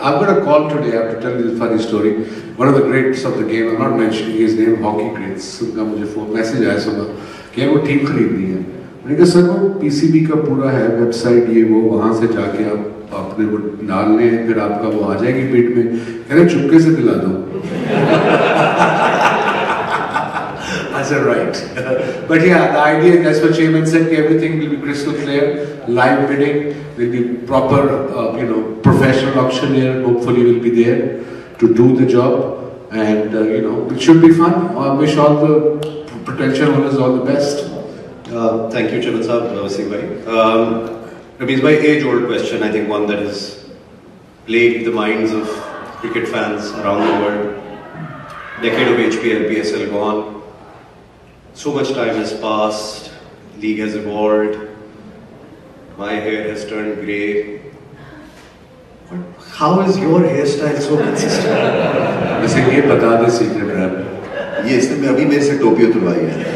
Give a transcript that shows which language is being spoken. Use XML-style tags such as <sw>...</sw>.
<en>I'm going to call today, I have to tell you the funny story. One of the greats of the game, I'm not mentioning his name, hockey greats,</en> <hi>उनका मुझे phone message आया सुबह कि वो team खरीदनी है. मैंने कहा सर वो PCB का पूरा है वेबसाइट ये वो वहाँ से जाके आप अपने वो डालने हैं फिर आपका वो आ जाएगी बिड में. कह रहे चुपके से दिला दो.</hi> <en>I said right. But yeah, the idea, that's what Chairman said, everything will be crystal clear, live bidding, will be proper, professional auctioneer hopefully will be there to do the job, and it should be fun. I wish all the potential owners all the best. Thank you, Chairman Sahab, Wasim bhai. Ramesh bhai, age-old question, I think one that has plagued the minds of cricket fans around the world. Decade of HPL, PSL gone. So much time has passed, league has evolved, my hair has turned grey. But how is your hairstyle so consistent?</en> <hi>वैसे ये बता दे</hi> <en>secret rap.</en> <hi>ये इसने अभी मेरे से टोपी उतरवाई है.</hi>